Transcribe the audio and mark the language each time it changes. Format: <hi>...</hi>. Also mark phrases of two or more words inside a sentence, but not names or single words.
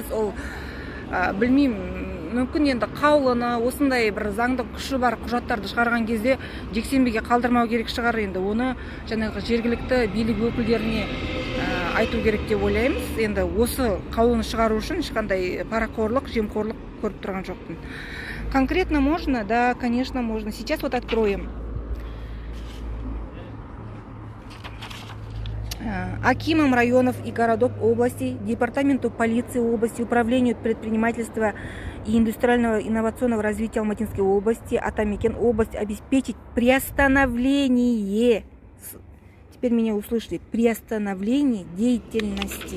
<kk>Ол білмеймін, мүмкін енді қаулыны осындай бір заңды күші бар құжаттарды шығарған кезде жексенбіге қалдырмау керек шығар. Енді оны жаңағы жергілікті билік өкілдеріне айту керек деп ойлаймыз. Енді осы қаулыны шығару үшін ешқандай парақорлық, жемқорлық көріп тұрған жоқпын.</kk> <ru>Конкретно можно? Да, конечно, можно. Сейчас вот откроем. Акимам районов и городов области, Департаменту полиции области, Управлению предпринимательства и индустриального инновационного развития Алматинской области, Атамекен область обеспечить приостановление, теперь меня услышали, приостановление деятельности.</ru>